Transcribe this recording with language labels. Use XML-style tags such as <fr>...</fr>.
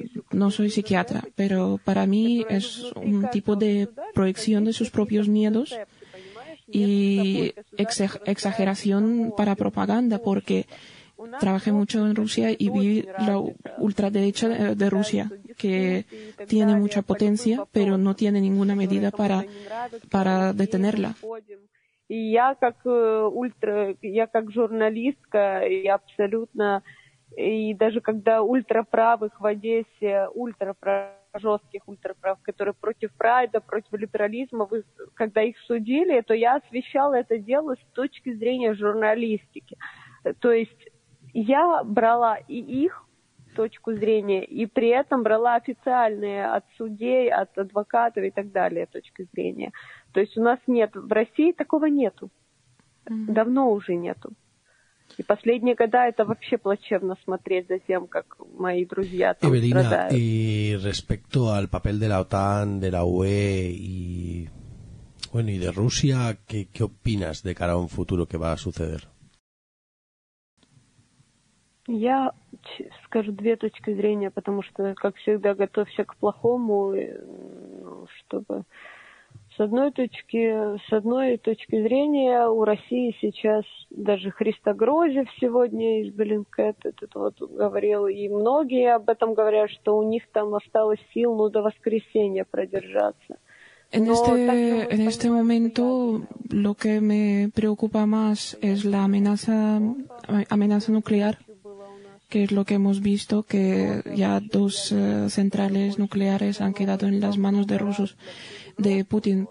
<es>no soy psiquiatra, pero para mí es un tipo de proyección de sus propios miedos y exageración para propaganda, porque trabajé mucho en Rusia y vi la ultraderecha de Rusia, que tiene mucha potencia, pero no tiene ninguna medida para detenerla. Y yo como</es> <ru>журналистка y абсолютно и даже когда ультраправых в Одессе, жестких ультраправ, которые против прайда, против либерализма, когда их судили, то я освещала это дело с точки зрения журналистики. То есть я брала и их точку зрения, и при этом брала официальные от судей, от адвокатов и так далее точки зрения. То есть у нас нет, в России такого нету, давно уже нету. И последние года это вообще плачевно смотреть за тем, как мои друзья там Эвелина, страдают.</ru> <es>И respecto al papel de la OTAN, de la UE y bueno, y de Rusia, ¿qué opinas de cara a un futuro que va a suceder?</es> <ru>Я скажу две точки зрения, потому что, как всегда, готовься к плохому, чтобы С одной точки зрения, у России сейчас даже Христогрозев сегодня из Беллингкэт этот вот говорил, и многие об этом говорят, что у них там осталось сил, ну, до воскресенья продержаться.</ru> <es>En este momento lo que me preocupa más es la amenaza nuclear, que es lo que hemos visto, que ya dos centrales nucleares han quedado en las manos de rusos, de Putin.</es>